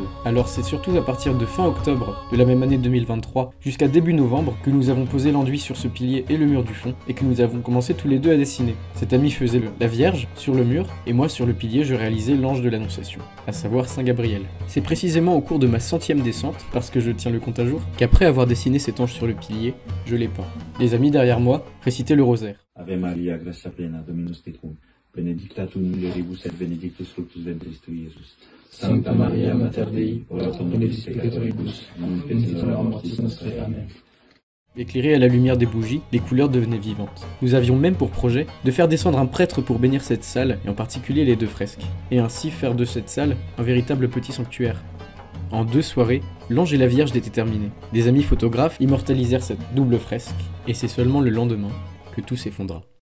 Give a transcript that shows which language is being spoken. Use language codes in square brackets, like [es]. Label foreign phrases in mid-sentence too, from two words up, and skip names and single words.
[fr] Alors c'est surtout à partir de fin octobre de la même année 2023 jusqu'à début novembre que nous avons posé l'enduit sur ce pilier et le mur du fond et que nous avons commencé tous les deux à dessiner. Cet ami faisait la Vierge sur le mur et moi sur le pilier je réalisais l'ange de l'Annonciation, à savoir Saint Gabriel. C'est précisément au cours de ma 100e descente, parce que je tiens le compte à jour, qu'après avoir dessiné cet ange sur le pilier, je l'ai peint. Les amis derrière moi récitaient le rosaire. [la] Ave Maria, gratia plena, Dominus tecum, benedicta tu in mulieribus et benedictus fructus ventris tui, Iesus. Sancta Maria, Mater Dei, ora pro nobis peccatoribus, nunc et in hora mortis nostrae. Amen. [fr] Éclairées à la lumière des bougies, les couleurs devenaient vivantes. Nous avions même pour projet de faire descendre un prêtre pour bénir cette salle, et en particulier les deux fresques, et ainsi faire de cette salle un véritable petit sanctuaire. En 2 soirées, l'ange et la Vierge étaient terminés. Des amis photographes immortalisèrent cette double fresque, et c'est seulement le lendemain que tout s'effondra.